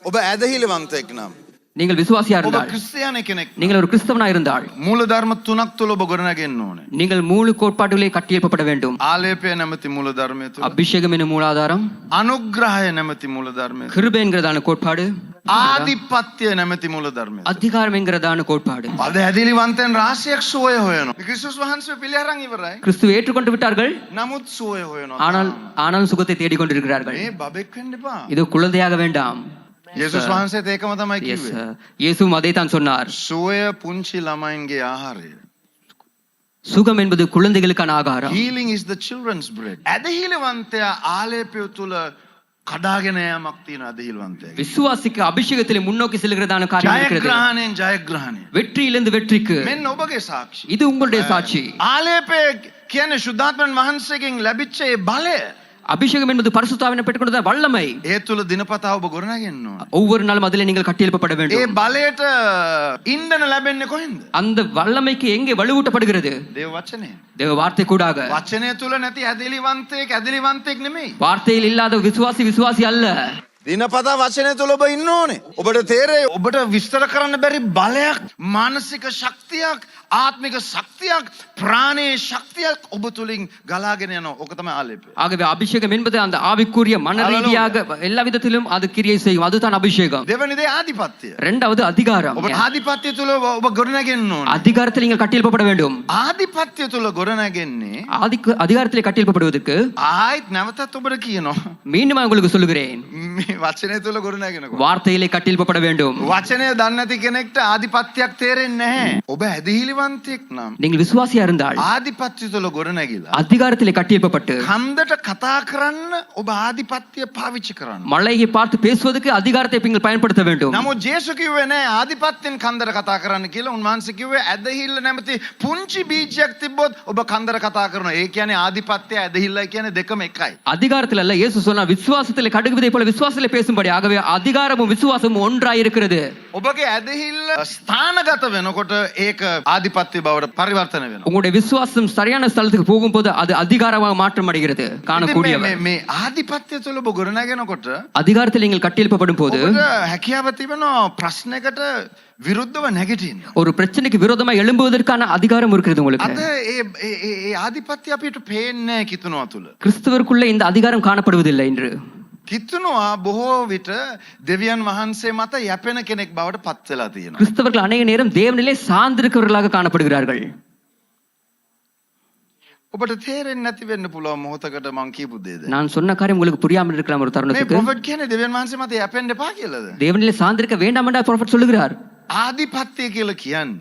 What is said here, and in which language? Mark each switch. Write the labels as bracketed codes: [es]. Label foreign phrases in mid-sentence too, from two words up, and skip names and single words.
[si] ඔබ ඇදහිලිවන්තයෙක් නම් [ta] நீங்கள் விசுவாசியா [si] ඔබ [ta] இருந்தால், [si] ක්‍රිස්තියානි කෙනෙක් [ta] நீங்கள் ஒரு கிறிஸ்தவனா இருந்தால், [si] මූලධර්ම තුනක් තුල ඔබ ගොඩනගෙන්න ඕනේ. [ta] நீங்கள் 3 கோட்பாடுகளை கட்டியெழுப்பப்பட வேண்டும். [si] ආලේපය නැමැති මූලධර්මය තුල, [ta] அபிஷேகம் என்னும் மூலாதாரம், [si] අනුග්‍රහය නැමැති මූලධර්මය තුල, [ta] கிருபை என்கிறதான கோட்பாடு, [si] ආධිපත්‍ය නැමැති මූලධර්මය තුල. [ta] அதிகாரம் என்கிறதான கோட்பாடு. [si] අද ඇදහිලිවන්තයන් රාශියක් සුවය හොයනවා. ක්‍රිස්තුස් වහන්සේ පිළිඅරන් ඉවරයි. [ta] கிறிஸ்துவை ஏற்றுக்கொண்டு விட்டார்கள், [si] නමුත් සුවය හොයනවා. [ta] ஆனால் சுகத்தை தேடிக்கொண்டிருக்கிறார்கள். [si] මේ බබෙක් වෙන්න එපා. [ta] இது குழந்தையாக வேண்டாம். [si] යේසුස් වහන්සේත් ඒකම තමයි Yes, කිව්වේ. [ta] இயேசுவும் அதைத்தான் சொன்னார். [si] සුවය පුංචි ළමයින්ගේ ආහාරය. [ta] சுகம் என்பது குழந்தைகளுக்கான ஆகாரம். [en] Healing is the children's bread. [si] ඇදහිලිවන්තයා ආලේපය තුල කඩාගෙන යෑමක් තියෙන ඇදහිලිවන්තයා. [ta] விசுவாசிக்கு அபிஷேகத்திலே முன்னோக்கி செல்கிறதான காரியம் இருக்கிறது. [si] ජයග්‍රහණයෙන් ජයග්‍රහණය. [ta] வெற்றியிலிருந்து வெற்றிக்கு. [si] මෙන්න ඔබගේ සාක්ෂි. [ta] இது உங்களுடைய சாட்சி. [si] ආලේපය කියන්නේ ශුද්ධාත්මන් වහන්සේගෙන් ලැබිච්ච ඒ බලය. [ta] அபிஷேகம் என்பது பரிசுத்தாவினை பெற்றுக்கொண்ட வல்லமை. [si] ඒ තුල දිනපතා ඔබ ගොඩනගෙන්න ඕන. [ta] ஒவ்வொரு நாளும் அதிலே நீங்கள் கட்டியெழுப்பப்பட [si] ඒ [ta] வேண்டும். [si] බලයට ඉන්ධන ලැබෙන්නේ කොහෙන්ද? [ta] அந்த வல்லமைக்கு எங்கே வலுவூட்டப்படுகிறது? [si] දේව වචනේ. [ta] தேவ வார்த்தை கூடாக. [si] වචනය තුල නැති ඇදහිලිවන්තයෙක් නෙමෙයි. [ta] வார்த்தையில் இல்லாத விசுவாசி அல்ல. [si] දිනපතා වචනය තුල ඔබ ඉන්න ඕනේ. ඔබට තේරෙයි ඔබට විස්තර කරන්න බැරි බලයක්, මානසික ශක්තියක්, ආත්මික ශක්තියක්, ප්‍රාණයේ ශක්තියක් ඔබ තුලින් ගලාගෙන යනවා. ඕක තමයි ආලේපය. [ta] ஆகவே அபிஷேகம் என்பது அந்த ஆவிக்குரிய மன ரீதியாக எல்லா விதத்திலும் அது கிரியை செய்யும். அதுதான் அபிஷேகம். [si] දෙවෙනි දේ ආධිපත්‍ය. [ta] இரண்டாவது அதிகாரம். [si] ඔබ ආධිපත්‍ය තුල ඔබ ගොඩනගෙන්න ඕනේ. [ta] அதிகாரத்தில் நீங்கள் கட்டியெழுப்பப்பட வேண்டும். [si] ආධිපත්‍ය තුල ගොඩනගෙන්නේ [ta] அதிகாரத்திலே கட்டியெழுப்பப்படுவதற்கு [si] ආයිත් නැවතත් ඔබට කියනවා. [ta] மீண்டும் உங்களுக்கு சொல்லுகிறேன், [si] මේ වචනය තුල ගොඩනගෙනකොට [ta] வார்த்தையிலே கட்டியெழுப்பப்பட வேண்டும். [si] වචනය දන්නේ නැති කෙනෙක්ට ආධිපත්‍යයක් තේරෙන්නේ නැහැ. ඔබ ඇදහිලිවන්තයෙක් නම් [ta] நீங்கள் விசுவாசியா இருந்தால் [si] ආධිපත්‍ය තුල ගොඩනැගිලා [ta] அதிகாரத்திலே கட்டியெழுப்பப்பட்டு [si] කන්දට කතා කරන්න ඔබ ආධිපත්‍ය පාවිච්චි කරන්න. [ta] மலையை பார்த்து பேசுவதற்கு அதிகாரத்தை நீங்கள் பயன்படுத்த வேண்டும். [si] නමුත් ජේසුස් කිව්වේ නෑ ආධිපත්‍යෙන් කන්දට කතා කරන්න කියලා. උන්වහන්සේ කිව්වේ ඇදහිල්ල නැමැති පුංචි බීජයක් තිබ්බොත් ඔබ කන්දට කතා කරනවා. ඒ කියන්නේ ආධිපත්‍ය ඇදහිල්ලයි කියන්නේ දෙකම එකයි. [ta] அதிகாரத்தில் அல்ல, இயேசு சொன்னார் விசுவாசத்திலே கடுகுவதை போல விசுவாசத்திலே பேசும்படி. ஆகவே அதிகாரமும் விசுவாசமும் ஒன்றாய் இருக்கிறது. [si] ඔබගේ ඇදහිල්ල ස්ථානගත වෙනකොට ඒක ආධිපත්‍ය බවට පරිවර්තන වෙනවා. [ta] உங்களுடைய விசுவாசம் சரியான ஸ்தலத்துக்கு போகும்போது அது அதிகாரமாக மாற்றம் அடைகிறது. காணக்கூடியவர் [si] මේ ආධිපත්‍ය තුල ඔබ ගොඩනගෙනකොට [ta] அதிகாரத்தில் நீங்கள் கட்டியெழுப்பப்படும் போது [si] ඔබට හැකියාව තිබෙනවා ප්‍රශ්නයකට විරුද්ධව නැගිටින්න. [ta] ஒரு பிரச்சனைக்கு விரோதமா எழும்புவதற்கான அதிகாரம் இருக்கிறது உங்களுக்கு. [si] අද ඒ ආධිපත්‍ය අපිට පේන්නේ නැහැ කිතුනවා තුල. [ta] கிறிஸ்துவருக்குள்ள இந்த அதிகாரம் காணப்படுவதில்லை இன்று. [si] කිතුනවා බොහෝ විට දෙවියන් වහන්සේ මත යැපෙන කෙනෙක් බවට පත් වෙලා තියෙනවා. [ta] கிறிஸ்தவர்கள் அநேக நேரம் தேவனிலே சார்ந்திருக்கிறவர்களாக காணப்படுகிறார்கள். [si] ඔබට තේරෙන්නේ නැති වෙන්න පුළුවන් මොහොතකට මං කියපු දේද. [ta] நான் சொன்ன காரியம் உங்களுக்கு புரியாமல் இருக்கலாம் ஒரு [si] මේ [ta] தருணத்துக்கு. [si] ප්‍රොෆෙට් කියන්නේ දෙවියන් වහන්සේ මත යැපෙන්න එපා කියලාද? [ta] தேவனிலே சார்ந்திருக்க வேண்டாம் என்று ப்ராஃபட் சொல்லுகிறார். [si] ආධිපත්‍ය කියලා කියන්නේ